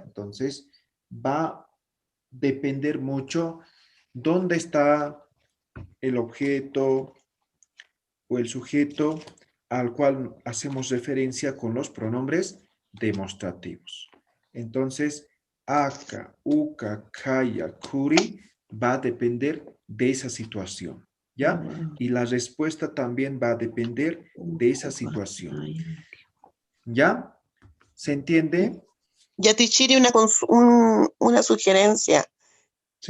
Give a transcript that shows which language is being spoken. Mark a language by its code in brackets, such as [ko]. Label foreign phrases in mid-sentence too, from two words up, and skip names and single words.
[es] Entonces va a depender mucho dónde está el objeto o el sujeto al cual hacemos referencia con los pronombres demostrativos. Entonces, [ay] aka, uka, kaya, [es] kuri va a depender de esa situación, ¿ya? Y la respuesta también va a depender de esa situación. ¿Ya? ¿Se entiende? Yatichiri, una sugerencia. ¿Sí?